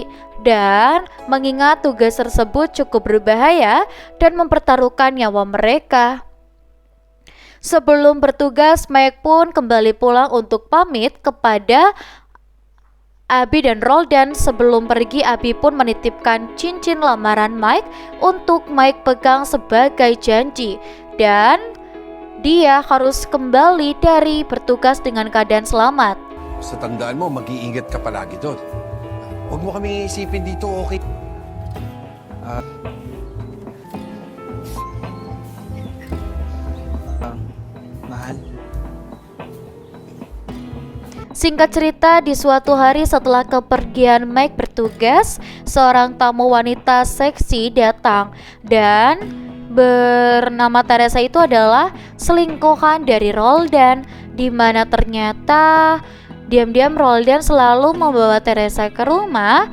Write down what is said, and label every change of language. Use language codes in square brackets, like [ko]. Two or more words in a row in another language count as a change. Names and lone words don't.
[id] Dan mengingat tugas tersebut cukup berbahaya dan mempertaruhkan nyawa mereka, sebelum bertugas, Mike pun kembali pulang untuk pamit kepada Abby dan Roldan. Sebelum pergi, Abby pun menitipkan cincin lamaran Mike untuk Mike pegang sebagai janji. Dan dia harus kembali dari bertugas dengan keadaan selamat. [tl] Sa tandaan mo, mag-iingat ka palagi doon. Huwag mo kami isipin dito, okay? Mahal. [id] Singkat cerita, di suatu hari setelah kepergian Mike bertugas, seorang tamu wanita seksi datang dan bernama Teresa itu adalah selingkuhan dari Roldan, di mana ternyata diam-diam Roldan selalu membawa Teresa ke rumah.